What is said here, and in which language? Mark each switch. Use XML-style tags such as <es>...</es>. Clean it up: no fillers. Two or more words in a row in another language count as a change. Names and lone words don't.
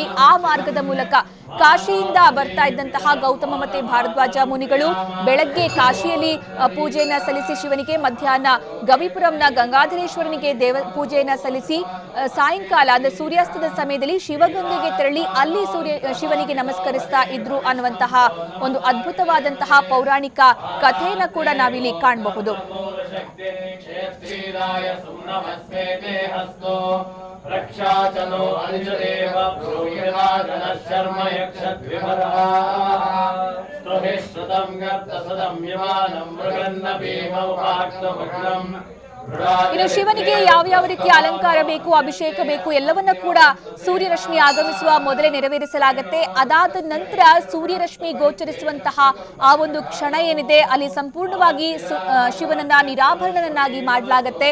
<kn>ಆ ಮಾರ್ಗದ ಮೂಲಕ ಕಾಶಿಯಿಂದ ಬರ್ತಾ ಇದ್ದಂತಹ ಗೌತಮ ಮತ್ತೆ ಭಾರದ್ವಾಜ ಮುನಿಗಳು ಬೆಳಗ್ಗೆ ಕಾಶಿಯಲ್ಲಿ ಪೂಜೆಯನ್ನ ಸಲ್ಲಿಸಿ ಶಿವನಿಗೆ, ಮಧ್ಯಾಹ್ನ ಗವಿಪುರಂನ ಗಂಗಾಧರೇಶ್ವರನಿಗೆ ಪೂಜೆಯನ್ನ ಸಲ್ಲಿಸಿ ಸಾಯಂಕಾಲ ಅಂದ್ರೆ ಸೂರ್ಯಾಸ್ತದ ಸಮಯದಲ್ಲಿ ಶಿವಗಂಗೆಗೆ ತೆರಳಿ ಅಲ್ಲಿ ಶಿವನಿಗೆ ನಮಸ್ಕರಿಸ್ತಾ ಇದ್ರು ಅನ್ನುವಂತಹ ಒಂದು ಅದ್ಭುತವಾದಂತಹ ಪೌರಾಣಿಕ ಕಥೆಯನ್ನ ಕೂಡ ನಾವಿಲ್ಲಿ ಕಾಣಬಹುದು.</kn> <sa>रक्षाचनो अनिजदेव शर्म यक्षद्विमरः स्तुभिश्रुतं गर्तसदं विमानं मृगन्न भीमौपाक्तमग्नम्.</sa> <kn>ಇನ್ನು ಶಿವನಿಗೆ ಯಾವ ರೀತಿಯ ಅಲಂಕಾರ ಬೇಕು, ಅಭಿಷೇಕ ಬೇಕು ಎಲ್ಲವನ್ನ ಕೂಡ ಸೂರ್ಯರಶ್ಮಿ ಆಗಮಿಸುವ ಮೊದಲೇ ನೆರವೇರಿಸಲಾಗುತ್ತೆ. ಅದಾದ ನಂತರ ಸೂರ್ಯರಶ್ಮಿ ಗೋಚರಿಸುವಂತಹ ಆ ಒಂದು ಕ್ಷಣ ಏನಿದೆ ಅಲ್ಲಿ ಸಂಪೂರ್ಣವಾಗಿ ಶಿವನನ್ನ ನಿರಾಭರಣನನ್ನಾಗಿ ಮಾಡಲಾಗುತ್ತೆ.</kn>